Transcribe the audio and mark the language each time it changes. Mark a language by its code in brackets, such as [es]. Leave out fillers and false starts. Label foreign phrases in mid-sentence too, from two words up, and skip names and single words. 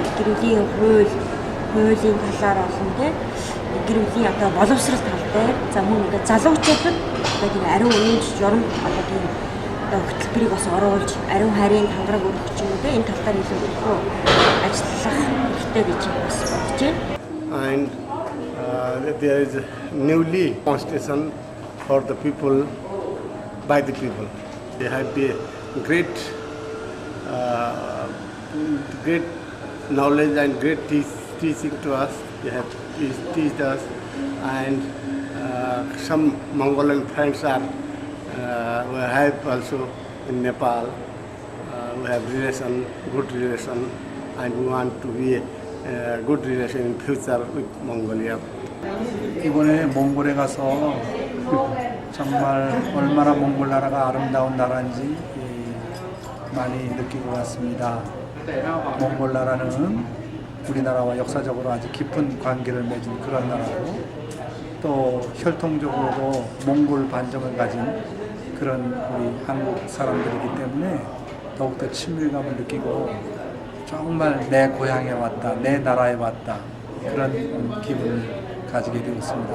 [mn] Гэр бүлийн хуулийн талаар олон тийм гэр бүлийн одоо боловсрол тал дээр за мөн ингээд залуучуудад одоо тийм ариун үнэн журам одоо тийм хөтөлбөрийг бас оруулж ариун хайрын хангараг өргөх юм уу энэ тал дээр илүү ажиллах хэрэгтэй гэж бас бодож байна. [en] And there is newly constitution for the people by the people. They have the great knowledge and great teaching to us. They have teach us, and some Mongolian friends are we have also in Nepal. We have good relation, and we want to be a good relation in future with Mongolia. [ko] 이번에 몽골에 가서 정말 얼마나 몽골 나라가 아름다운 나라인지 많이 느끼고 왔습니다. 몽골 나라는 우리나라와 역사적으로 아주 깊은 관계를 맺은 그런 나라고 또 혈통적으로도 몽골 반정을 가진 그런 우리 한국 사람들이기 때문에 더욱더 친밀감을 느끼고 정말 내 고향에 왔다, 내 나라에 왔다 그런 기분을 가지게 되었습니다.